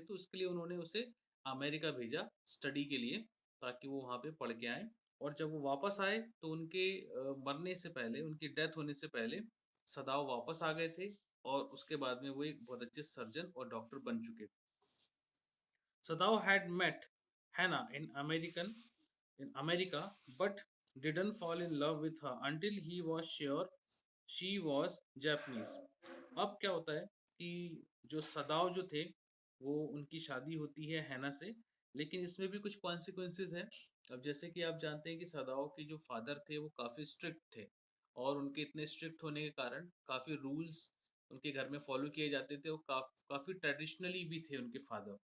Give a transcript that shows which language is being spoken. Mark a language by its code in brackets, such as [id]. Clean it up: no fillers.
[hi] तो उसके लिए उन्होंने उसे अमेरिका भेजा स्टडी के लिए, ताकि वो वहाँ पे पढ़ के आए। और जब वो वापस आए तो उनके मरने से पहले, उनकी डेथ होने से पहले सदाव वापस आ गए थे, और उसके बाद में वो एक बहुत अच्छे सर्जन और डॉक्टर बन चुके थे। [en] Sadao had met Hannah in America, but didn't fall in love with her until he was sure she was Japanese. [hi] अब क्या होता है कि जो सदाव जो थे, वो उनकी शादी होती है हैना से, लेकिन इसमें भी कुछ कॉन्सिक्वेंसेस हैं। अब जैसे कि आप जानते हैं कि सदाव के जो फादर थे वो काफ़ी स्ट्रिक्ट थे, और उनके इतने स्ट्रिक्ट होने के कारण काफ़ी रूल्स उनके घर में फॉलो किए जाते थे, और काफ़ी ट्रेडिशनली भी थे उनके फादर।